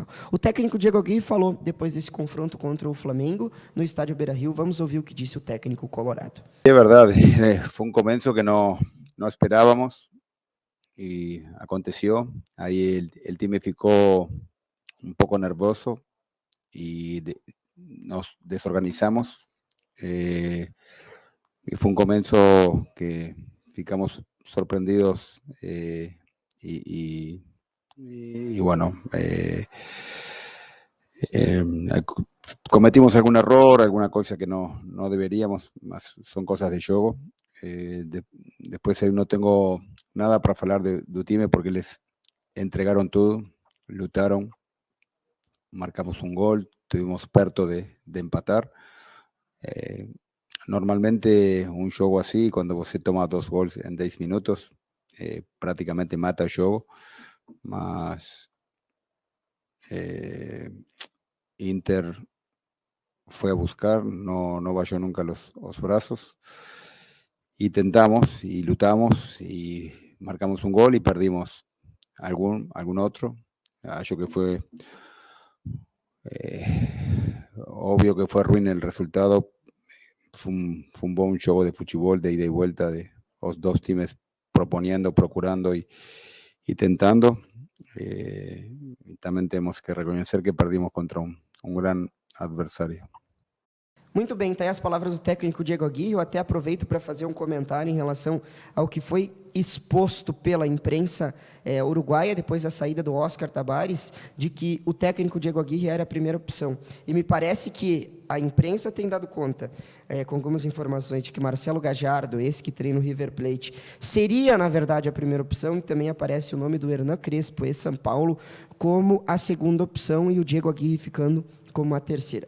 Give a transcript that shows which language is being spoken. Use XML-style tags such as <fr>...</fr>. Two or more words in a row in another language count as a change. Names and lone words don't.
<pt>O técnico Diego Aguirre falou depois desse confronto contra o Flamengo no estádio Beira-Rio. Vamos ouvir o que disse o técnico colorado. É verdade, foi começo que não esperávamos e aconteceu. Aí o time ficou um pouco nervoso e nos desorganizamos.</pt> <es>Y fue un comienzo que ficamos sorprendidos y bueno, Cometimos algún error, alguna cosa que no deberíamos, mas son cosas de juego. Después no tengo nada para hablar</es> <pt>do time</pt> <es>porque eles entregaron todo, lutaron, marcamos un gol, estuvimos perto de empatar. Normalmente un juego así, cuando</es> <pt>você toma 2 gols</pt> <es>en 10 minutos, prácticamente mata el juego, mas Inter fue a buscar, no bajó nunca los brazos, y tentamos, y lutamos, y marcamos un gol y perdimos algún otro. Yo que fue obvio que fue ruin el resultado. Fue un buen juego de fútbol, de ida y vuelta, de los dos times proponiendo, procurando y tentando. Y también tenemos que reconocer que perdimos contra un gran adversário.</es> <pt>Muito bem, tá aí as palavras do técnico Diego Aguirre. Eu até aproveito para fazer um comentário em relação ao que foi exposto pela imprensa uruguaia, depois da saída do Oscar Tabares, de que o técnico Diego Aguirre era a primeira opção. E me parece que a imprensa tem dado conta, com algumas informações, de que Marcelo Gajardo, esse que treina o River Plate, seria, na verdade, a primeira opção, e também aparece o nome do Hernan Crespo, ex-São Paulo, como a segunda opção, e o Diego Aguirre ficando como a terceira.</pt>